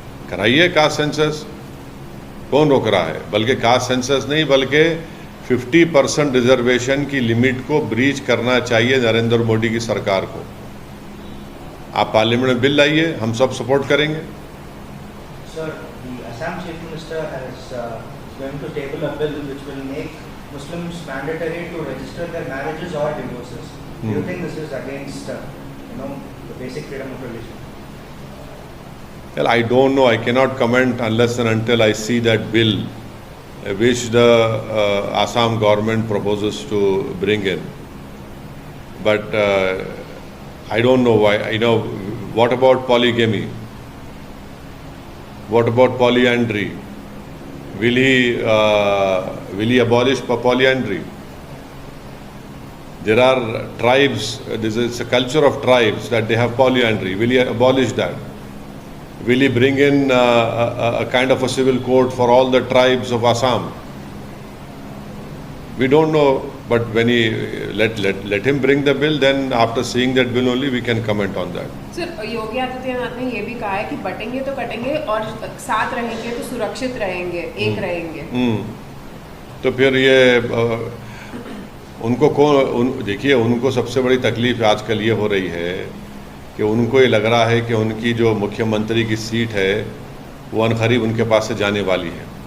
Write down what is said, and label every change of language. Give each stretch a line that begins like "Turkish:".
Hindi: कराइए caste census, कौन रोक रहा है? बल्कि कास्ट सेंसस नहीं, बल्कि 50% रिजर्वेशन की लिमिट को ब्रीच करना चाहिए नरेंद्र मोदी की सरकार को। आप पार्लियामेंट में बिल लाइए, हम सब सपोर्ट करेंगे।
English: Sir, the Assam Chief Minister is going to table a bill which will make Muslims mandatory to register their marriages or divorces. Do you think this is against, the basic freedom of religion? Well, I don't know. I cannot comment unless and until I see that bill which the Assam government proposes to bring in. But I don't know why. What about polygamy? What about polyandry? Will he abolish polyandry? There are tribes. This is a culture of tribes that they have polyandry. Will he abolish that? Will he bring in a kind of a civil code for all the tribes of Assam? We don't know, but when he let him bring the bill, then after seeing that bill only we can comment on that.
Hindi: Sir, Yogi Adityanath ने ये भी कहा है कि बटेंगे तो कटेंगे और साथ रहेंगे तो सुरक्षित रहेंगे, एक रहेंगे। तो फिर ये उनको देखिए, उनको सबसे बड़ी तकलीफ आजकल ये हो रही है कि उनको ये लग रहा है कि उनकी जो मुख्यमंत्री की सीट है वो अनकरीब उनके पास से जाने वाली है।